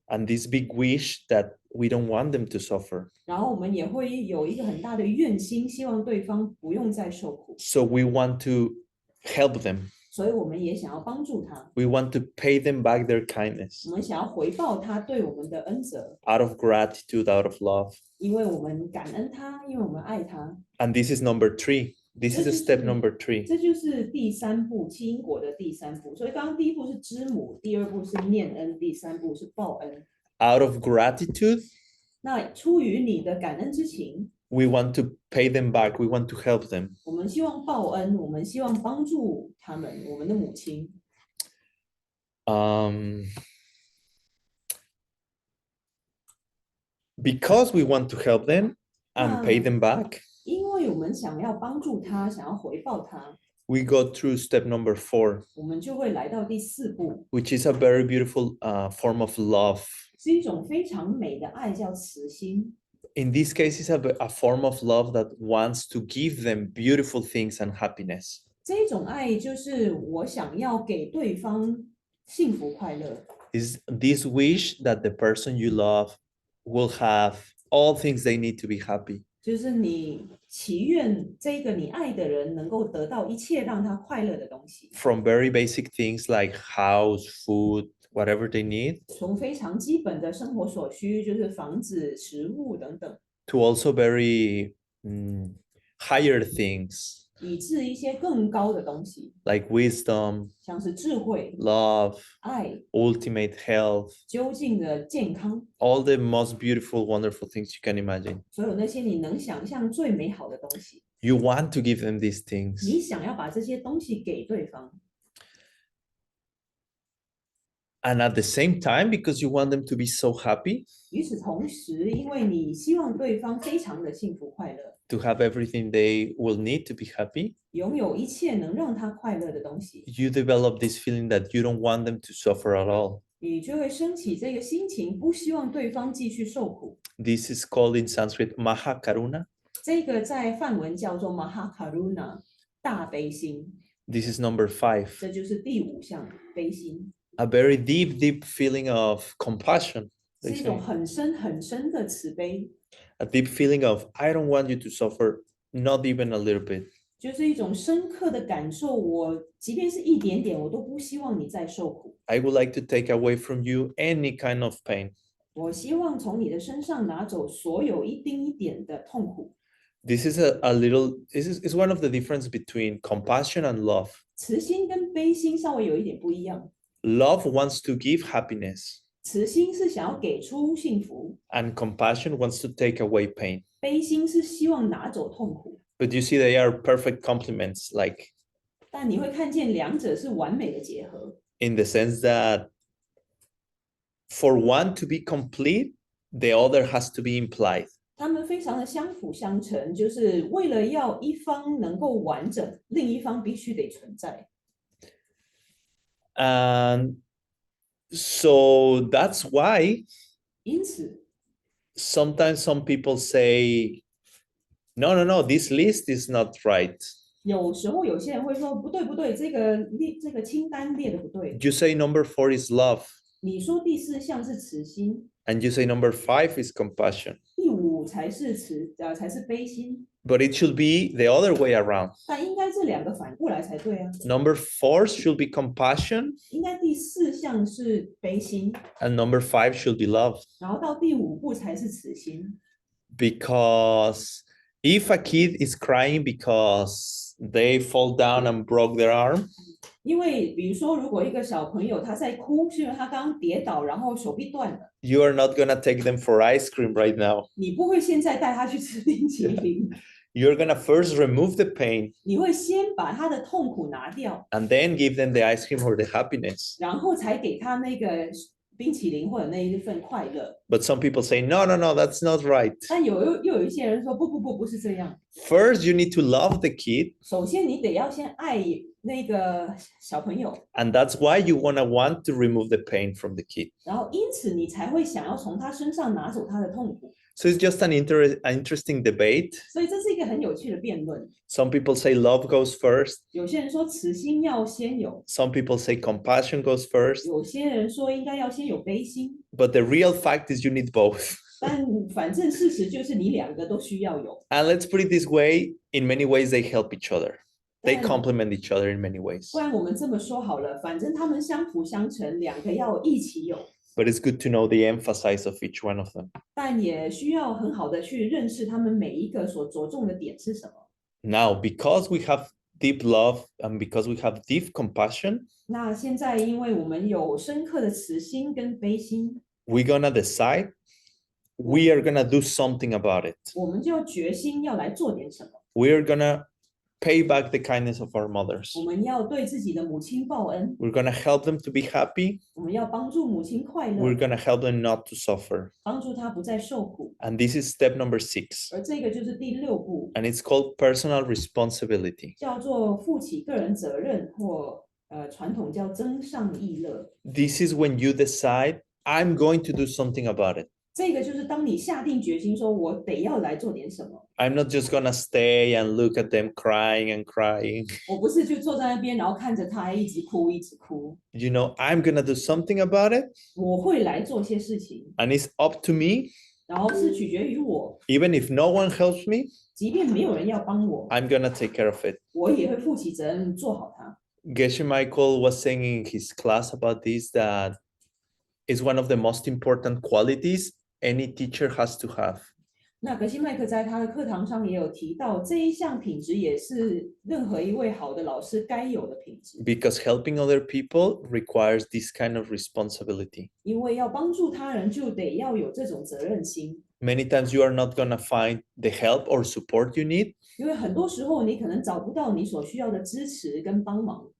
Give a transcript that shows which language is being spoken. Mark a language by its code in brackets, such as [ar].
[en] and this big wish that we don't want them to suffer. [zh] 然后我们也会有一个很大的愿心，希望对方不用再受苦， [en] So we want to help them. [zh] 所以我们也想要帮助他， [en] We want to pay them back their kindness [zh] 我们想要回报他对我们的恩泽， [en] out of gratitude, out of love. [zh] 因为我们感恩他，因为我们爱他。 [en] And this is number 3. This is step number 3. [zh] 这就是第三步，七因果的第三步。所以刚刚第一步是知母，第二步是念恩，第三步是报恩。 [en] Out of gratitude, [zh] 那出于你的感恩之情， [en] we want to pay them back. We want to help them. [zh] 我们希望报恩，我们希望帮助他们，我们的母亲。 [en] Because we want to help them and pay them back, [zh] 因为我们想要帮助他，想要回报他， [en] we go through step number 4, [zh] 我们就会来到第四步， [en] which is a very beautiful form of love. [zh] 是一种非常美的爱，叫慈心。 [en] In this case, it's a form of love that wants to give them beautiful things and happiness. [zh] 这种爱就是我想要给对方幸福快乐， [en] Is this wish that the person you love will have all things they need to be happy. [zh] 就是你祈愿这个你爱的人能够得到一切让他快乐的东西， [en] From very basic things like house, food, whatever they need, [zh] 从非常基本的生活所需，就是房子、食物等等， [en] to also very higher things [zh] 以至一些更高的东西， [en] like wisdom, [zh] 像是智慧、 [en] love, [zh] 爱、 [en] ultimate health, [zh] 究竟的健康， [en] all the most beautiful, wonderful things you can imagine. [zh] 所有那些你能想象最美好的东西， [en] You want to give them these things. [zh] 你想要把这些东西给对方， [en] And at the same time, because you want them to be so happy, [zh] 与此同时，因为你希望对方非常的幸福快乐， [en] to have everything they will need to be happy, [zh] 拥有一切能让他快乐的东西， [en] you develop this feeling that you don't want them to suffer at all. [zh] 你就会升起这个心情，不希望对方继续受苦。 [en] This is called in Sanskrit Mahakaruna. [zh] 这个在梵文叫做 Mahakaruna， 大悲心， [en] This is number 5. [zh] 这就是第五项悲心， [en] A very deep, deep feeling of compassion. [zh] 是 [en] They [zh] 一种 [en] say. [zh] 很深很深的慈悲， [en] A deep feeling of, I don't want you to suffer, not even a little bit. [zh] 就是一种深刻的感受。我即便是一点点，我都不希望你再受苦。 [en] I would like to take away from you any kind of pain. [zh] 我希望从你的身上拿走所有一丁一点的痛苦。 [en] This is is one of the difference between compassion and love. [zh] 慈心跟悲心稍微有一点不一样， [en] Love wants to give happiness, [zh] 慈心是想要给出幸福， [en] and compassion wants to take away pain. [zh] 悲心是希望拿走痛苦。 [en] But you see, they are perfect complements, like [zh] 但你会看见两者是完美的结合， [en] in the sense that for one to be complete, the other has to be implied. [zh] 他们非常的相辅相成，就是为了要一方能够完整，另一方必须得存在。 [en] And so that's why [zh] 因此， [en] sometimes some people say, no, this list is not right. [zh] 有时候有些人会说不对不对，这个清单列的不对。 [en] You say number 4 is love, [zh] 你说第四项是慈心， [en] and you say number 5 is compassion. [zh] 第五才是才是悲心， [en] But it should be the other way around. [zh] 但应该这两个反过来才对啊。 [en] Number 4 should be compassion, [zh] 应该第四项是悲心， [en] and number 5 should be love. [zh] 然后到第五步才是慈心。 [en] Because if a kid is crying because they fall down and broke their arm, [zh] 因为比如说，如果一个小朋友他在哭，是因为他刚刚跌倒，然后手臂断了， [en] you are not gonna take them for ice cream right now. [zh] 你不会现在带他去吃冰淇淋， [en] You're gonna first remove the pain [zh] 你会先把他的痛苦拿掉， [en] and then give them the ice cream or the happiness. [zh] 然后才给他那个冰淇淋或者那一份快乐。 [en] But some people say, no, no, no, that's not right. [zh] 但又有一些人说，不是这样。 [en] First, you need to love the kid, [zh] 首先，你得要先爱那个小朋友， [en] and that's why you want to remove the pain from the kid. [zh] 然后因此你才会想要从他身上拿走他的痛苦。 [en] So it's just an interesting debate. [zh] 所以这是一个很有趣的辩论。 [en] Some people say love goes first. [zh] 有些人说慈心要先有， [en] Some people say compassion goes first. [zh] 有些人说应该要先有悲心。 [en] But the real fact is you need both. [zh] 但反正事实就是你两个都需要有。 [en] And let's put it this way, in many ways they help each other. They [zh] 但 [en] complement each other in many ways. [zh] 不然我们这么说好了，反正他们相辅相成，两个要一起有。 [en] But it's good to know the emphasis of each one of them. [zh] 但也需要很好的去认识他们每一个所着重的点是什么。 [en] Now, because we have deep love and because we have deep compassion, [zh] 那现在因为我们有深刻的慈心跟悲心， [en] we're gonna decide we are gonna do something about it. [zh] 我们就决心要来做点什么。 [en] We're gonna pay back the kindness of our mothers. [zh] 我们要对自己的母亲报恩， [en] We're gonna help them to be happy. [zh] 我们要帮助母亲快乐 [en] We're，gonna help them not to suffer. [zh] 帮助她不再受苦。 [en] And this is step number 6. [zh] 而这个就是第6步， [en] And it's called personal responsibility. [zh] 叫做负起个人责任，或传统叫增上益乐。 [en] This is when you decide, I'm going to do something about it. [zh] 这个就是当你下定决心说，我得要来做点什么， [en] I'm not just gonna stay and look at them crying and crying. [zh] 我不是就坐在那边，然后看着他一直哭一直哭， [en] You know, I'm gonna do something about it. [zh] 我会来做些事情， [en] And it's up to me. [zh] 然后是取决于我， [en] Even if no one helps me, [zh] 即便没有人要帮我， [en] I'm gonna take care of it. [zh] 我也会负起责任做好它。 [en] Geshe Michael was saying in his class about this that it's one of the most important qualities any teacher has to have. [zh] 那格西麦克在他的课堂上也有提到，这一项品质也是任何一位好的老师该有的品质， [en] Because helping other people requires this kind of responsibility. [zh] 因为要帮助他人，就得要有这种责任心。 [en] Many times you are not gonna find the help or support you need, [zh] 因为很多时候你可能找不到你所需要的支持跟帮忙，